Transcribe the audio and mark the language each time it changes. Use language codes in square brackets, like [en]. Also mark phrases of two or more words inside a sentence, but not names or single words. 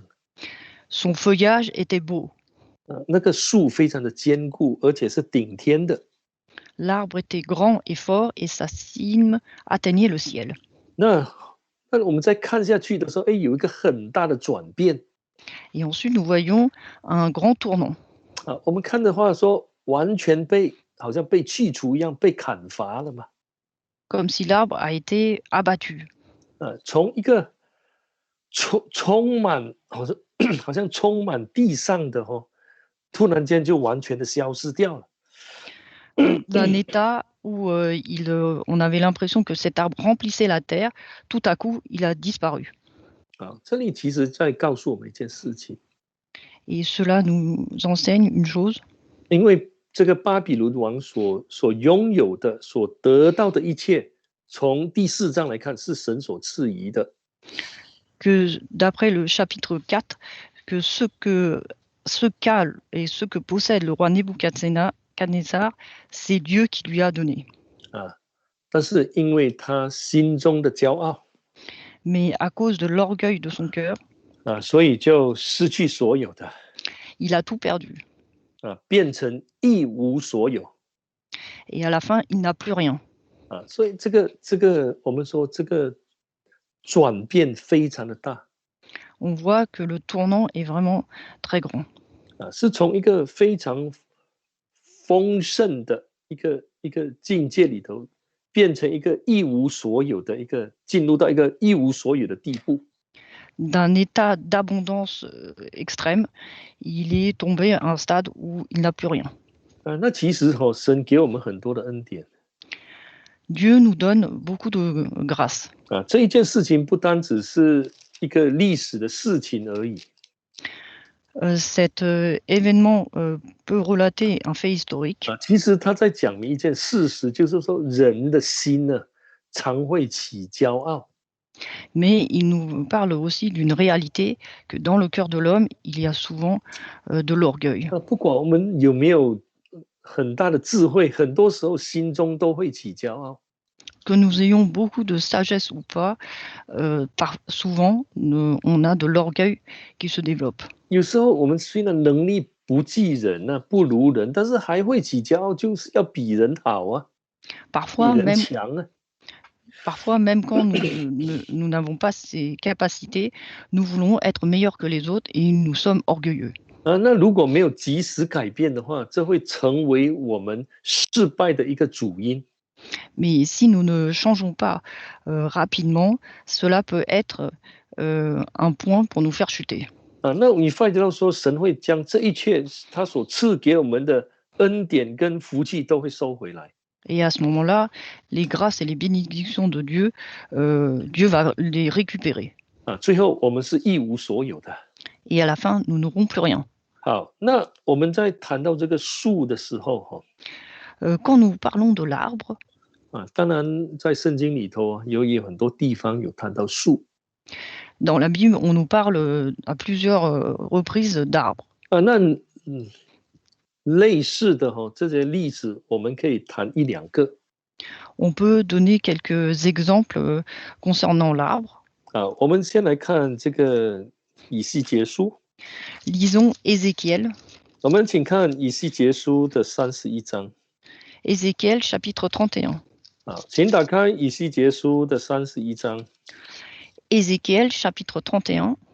[fr] Son feuillage était beau. [zh] 那个树非常的坚固，而且是顶天的。 [fr] L'arbre était grand et fort et sa cime atteignait le ciel. [zh] 那我们再看下去的时候，哎，有一个很大的转变 [fr] Et ensuite, nous voyons un grand tournant. 啊。 [zh] 我们看的话说，完全好像被去除一样，被砍伐了嘛。 [fr] Comme si l'arbre a été abattu. [zh] 从一个充满好像充满地上的突然间就完全的消失掉了。 [fr] D'un état où on avait l'impression que cet arbre remplissait la terre, tout à coup, il a disparu. [zh] 这里其实在告诉我们一件事情， [fr] Et cela nous enseigne une chose, [zh] 因为这个巴比伦王所拥有的、所得到的一切，从第4章来看是神所赐予的。 [fr] que d'après le chapitre 4, que ce qu'a et ce que possède le roi Nebuchadnezzar, c'est Dieu qui lui a donné. [zh] 但是因为他心中的骄傲 [fr] Mais à cause de l'orgueil de son cœur, [zh] 所以就失去所有的 [fr] il a tout perdu. [zh] 变成一无所有 [fr] Et à la fin, il n'a plus rien. [zh] 所以这个我们说这个转变非常的大 [fr] On voit que le tournant est vraiment très grand. [zh] 是从一个非常丰盛的一个境界里头，变成一个一无所有的进入到一个一无所有的地步。 [fr] D'un état d'abondance extrême, il est tombé à un stade où il n'a plus rien. [zh] 那其实神给我们很多的恩典 [fr] Dieu nous donne beaucoup de grâce. [zh] 这一件事情不单只是一个历史的事情而已。 [fr] Cet événement peut relater un fait historique, [zh] 其实他在讲明一件事实，就是说人的心呢，常会起骄傲。 [fr] mais il nous parle aussi d'une réalité que dans le cœur de l'homme, il y a souvent de l'orgueil. [zh] 不管我们有没有很大的智慧，很多时候心中都会起骄傲。 [fr] Que nous ayons beaucoup de sagesse ou pas, souvent, on a de l'orgueil qui se développe. [zh] 有时候我们虽然能力不及人不如人，但是还会起骄傲，就是要比人好啊，比 [fr] Parfois [zh] 人 [fr] même, [zh] 强啊。 [fr] parfois, même quand nous n'avons pas ces capacités, nous voulons être meilleurs que les autres et nous sommes orgueilleux. [zh] 那如果没有及时改变的话，这会成为我们失败的一个主因。 [fr] Mais si nous ne changeons pas rapidement, cela peut être un point pour nous faire chuter. [zh] 那你发觉到说，神会将这一切他所赐给我们的恩典跟福气都会收回来。 [fr] Et à ce moment-là, les grâces et les bénédictions de Dieu, Dieu va les récupérer. [zh] 最后我们是一无所有的。 [fr] Et à la fin, nous n'aurons plus rien. [zh] 好，那我们在谈到这个树的时候， [fr] quand nous parlons de l'arbre, [zh] 当然在圣经里头有很多地方有谈到树。 [fr] dans la Bible, on nous parle à plusieurs reprises d'arbres. [zh] 那类似的这些例子，我们可以谈一两个。 [fr] On peut donner quelques exemples concernant l'arbre. [zh] 我们先来看这个以西结书。 [fr] Lisons Ézéchiel. [zh] 我们请看以西结书的31章。 [fr] Ézéchiel chapitre 31. [zh] 请打开以西结书的31章。 [fr] Ézéchiel chapitre 31.